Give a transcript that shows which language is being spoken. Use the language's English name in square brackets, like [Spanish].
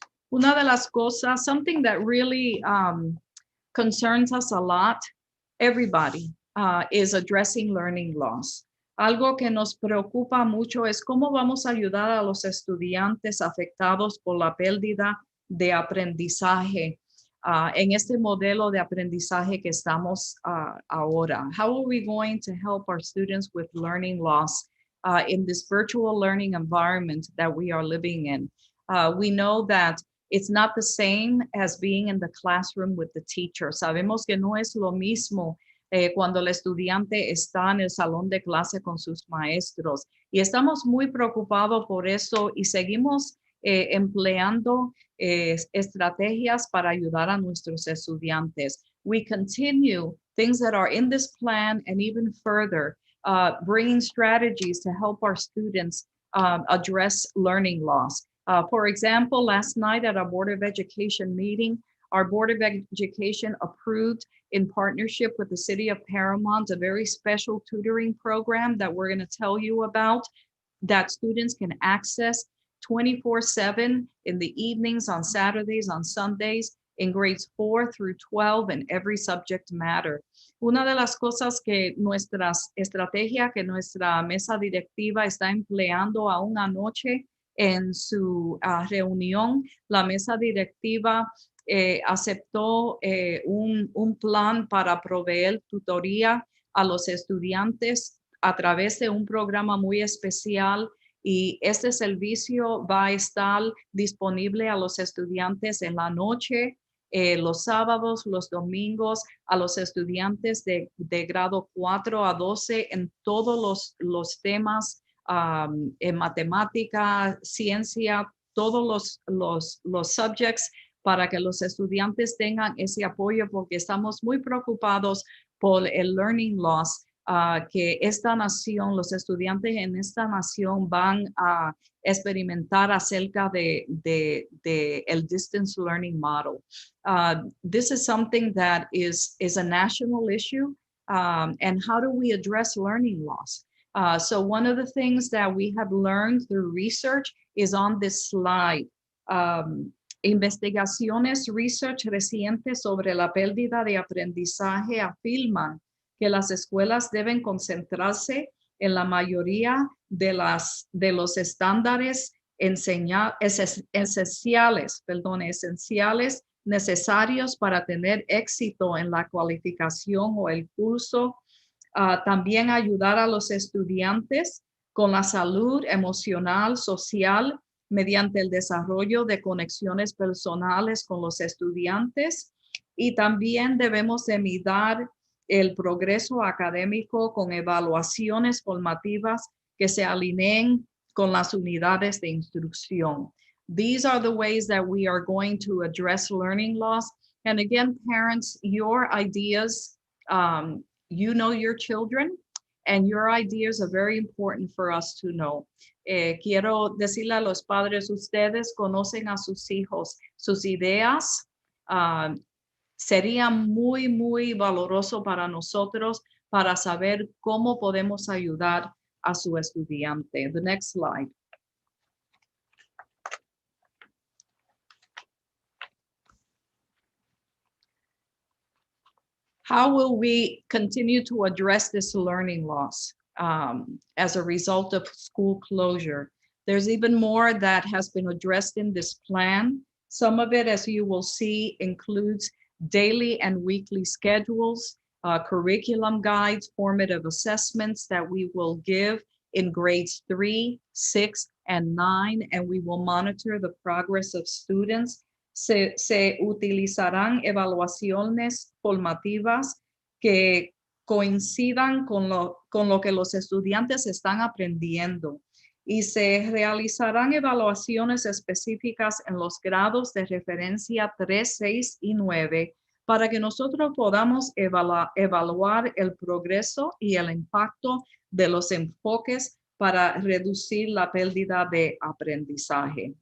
[Spanish] Una de las cosas, [English] something that really concerns us a lot, everybody, is addressing learning loss. [Spanish] Algo que nos preocupa mucho es cómo vamos a ayudar a los estudiantes afectados por la pérdida de aprendizaje en este modelo de aprendizaje que estamos ahora. [English] How are we going to help our students with learning loss in this virtual learning environment that we are living in? We know that it's not the same as being in the classroom with the teacher. [Spanish] Sabemos que no es lo mismo cuando el estudiante está en el salón de clase con sus maestros. Y estamos muy preocupados por eso y seguimos empleando estrategias para ayudar a nuestros estudiantes. [English] We continue things that are in this plan and even further [Spanish] bringing strategies to help our students address learning loss. [English] For example, last night at our Board of Education meeting, our Board of Education approved, in partnership with the City of Paramount, a very special tutoring program that we're going to tell you about, that students can access 24/7 in the evenings, on Saturdays, on Sundays, in grades 4 through 12 in every subject matter. [Spanish] Una de las cosas que nuestras estrategias que nuestra mesa directiva está empleando aún anoche en su reunión, la mesa directiva aceptó un plan para proveer tutoría a los estudiantes a través de un programa muy especial, y este servicio va a estar disponible a los estudiantes en la noche, los sábados, los domingos, a los estudiantes de grado 4 a 12 en todos los temas, en matemática, ciencia, todos los subjects, para que los estudiantes tengan ese apoyo, porque estamos muy preocupados por el learning loss que esta nación, los estudiantes en esta nación van a experimentar acerca de el distance learning model. [English] This is something that is a national issue, and how do we address learning loss? So one of the things that we have learned through research is on this slide. [Spanish] Investigaciones, research recientes sobre la pérdida de aprendizaje afirman que las escuelas deben concentrarse en la mayoría de los estándares esenciales necesarios para tener éxito en la cualificación o el curso. También ayudar a los estudiantes con la salud emocional, social, mediante el desarrollo de conexiones personales con los estudiantes. Y también debemos de mirar el progreso académico con evaluaciones formativas que se alineen con las unidades de instrucción. [English] These are the ways that we are going to address learning loss. And again, parents, your ideas, you know your children, and your ideas are very important for us to know. [Spanish] Quiero decirle a los padres, ustedes conocen a sus hijos, sus ideas. Sería muy, muy valoroso para nosotros para saber cómo podemos ayudar a su estudiante. [English] The next slide. How will we continue to address this learning loss as a result of school closure? There's even more that has been addressed in this plan. Some of it, as you will see, includes daily and weekly schedules, curriculum guides, formative assessments that we will give in grades 3, 6, and 9, and we will monitor the progress of students. [Spanish] Se utilizarán evaluaciones formativas que coincidan con lo que los estudiantes están aprendiendo, y se realizarán evaluaciones específicas en los grados de referencia 3, 6 y 9 para que nosotros podamos evaluar el progreso y el impacto de los enfoques para reducir la pérdida de aprendizaje.